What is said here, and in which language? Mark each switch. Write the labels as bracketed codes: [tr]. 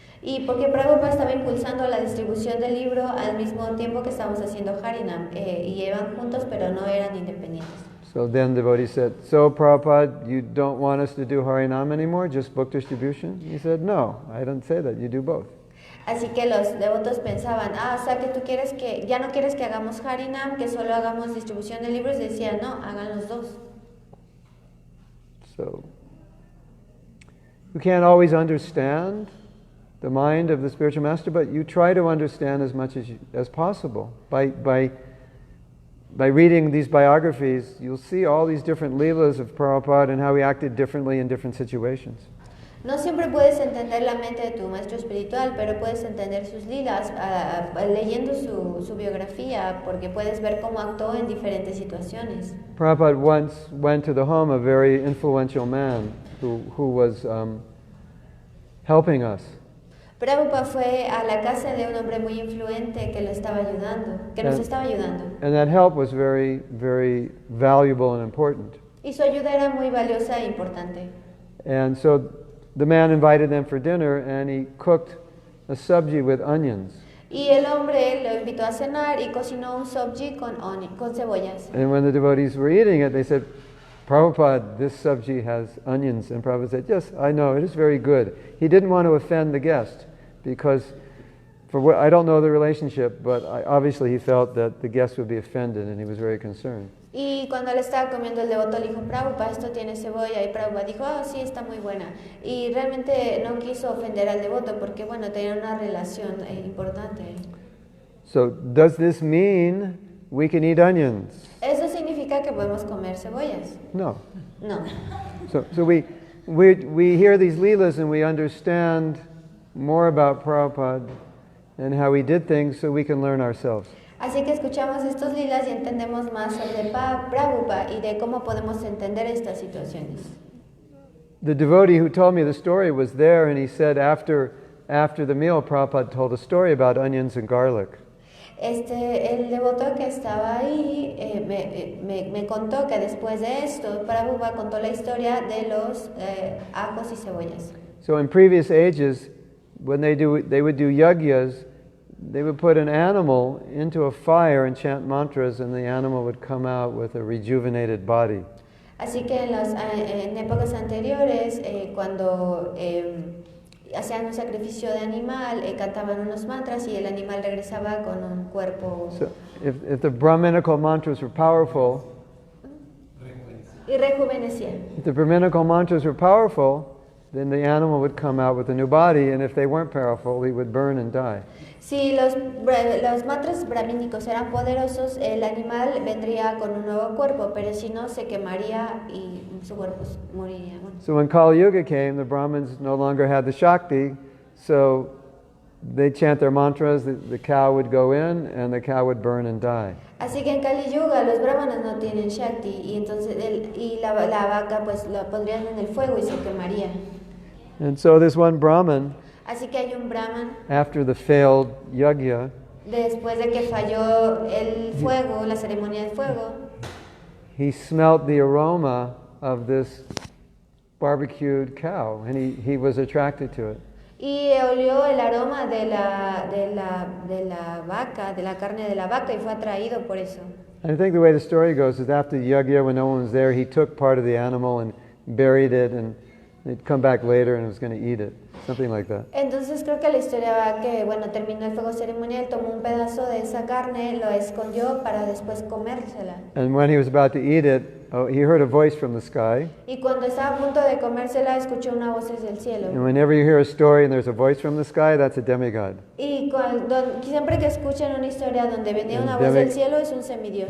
[es] Y porque Prabhupada estaba impulsando la distribución del libro al mismo tiempo que estábamos haciendo Harinam, y iban juntos pero no eran independientes. [en] So then the devotee said, so Prabhupada, you don't want us to do Harinam anymore, just book distribution? He said, no, I don't say that, you do both. [es] Así que los devotos pensaban, o sea que tú ya no quieres que hagamos Harinam, que solo hagamos distribución de libros. Decía, no, hagan los dos. [en] So, you can't always understand the mind of the spiritual master, but you try to understand as much as possible. By reading these biographies, you'll see all these different leelas of Prabhupada and how he acted differently in different situations. [es] No siempre puedes entender la mente de tu maestro espiritual, pero puedes entender sus lilas leyendo su biografía, porque puedes ver cómo actuó en diferentes situaciones. [en] Prabhupada once went to the home of a very influential man who was helping us. [es] Prabhupada fue a la casa de un hombre muy influente que lo estaba ayudando, que nos estaba ayudando. [en] And that help was very, very valuable and important. [es] Y su ayuda era muy valiosa e importante. [en] And so the man invited them for dinner, and he cooked a sabji with onions. [es] Y el hombre lo invitó a cenar y cocinó un sabji con cebollas. [en] And when the devotees were eating it, they said, Prabhupada, this sabji has onions. And Prabhupada said, yes, I know, it is very good. He didn't want to offend the guest, because I don't know the relationship, but obviously he felt that the guest would be offended, and he was very concerned. [es] Y cuando le estaba comiendo, el devoto le dijo, Prabhupada, esto tiene cebolla. Y Prabhupada dijo, sí, está muy buena. Y realmente no quiso ofender al devoto porque, bueno, tenía una relación importante. [en] So, does this mean we can eat onions? [es] ¿Eso significa que podemos comer cebollas? [en] No. [es] No. [en] So we hear these leelas and we understand more about Prabhupada and how he did things, so we can learn ourselves. [es] Así que escuchamos estos lilas y entendemos más sobre Prabhupada y de cómo podemos entender estas situaciones. [en] The devotee who told me the story was there, and he said after the meal, Prabhupada told a story about onions and garlic. [es] El devoto que estaba ahí me contó que después de esto, Prabhupada contó la historia de los ajos y cebollas. [en] So in previous ages, when they would do yagyas, they would put an animal into a fire and chant mantras, and the animal would come out with a rejuvenated body. [es] Así que en épocas anteriores, cuando hacían un sacrificio de animal, cantaban unos mantras y el animal regresaba con un cuerpo. [en] So if the Brahminical mantras were powerful, [es] Y rejuvenecía. [en] if the Brahminical mantras were powerful, then the animal would come out with a new body, and if they weren't powerful, he would burn and die. [es] Si los mantras brahmínicos eran poderosos, el animal vendría con un nuevo cuerpo, pero si no, se quemaría y su cuerpo moriría. Bueno. [en] So when Kali Yuga came, the Brahmins no longer had the Shakti, so they chant their mantras, the cow would go in, and the cow would burn and die. [es] Así que en Kali Yuga los brahmanas no tienen Shakti y entonces la vaca pues la pondrían en el fuego y se quemaría. [en] And so this one Brahmin, [es] Así que hay un brahman, [en] after the failed yagya, [es] después de que falló el fuego, la ceremonia del fuego, [en] he smelt the aroma of this barbecued cow, and he was attracted to it. [es] y olió el aroma de la vaca, de la carne de la vaca y fue atraído por eso. [en] And I think the way the story goes is after the yagya, when no one was there, he took part of the animal and buried it, and he'd come back later and was going to eat it, something like that. [es] Entonces creo que la historia va que, bueno, terminó el fuego ceremonial, tomó un pedazo de esa carne, lo escondió para después comérsela. [en] And when he was about to eat it, he heard a voice from the sky. [es] Y cuando estaba a punto de comérsela, escuchó una voz desde el cielo. [en] And whenever you hear a story and there's a voice from the sky, that's a demigod. [es] Y siempre que escuchen una historia donde venía una voz del cielo, es un semidios.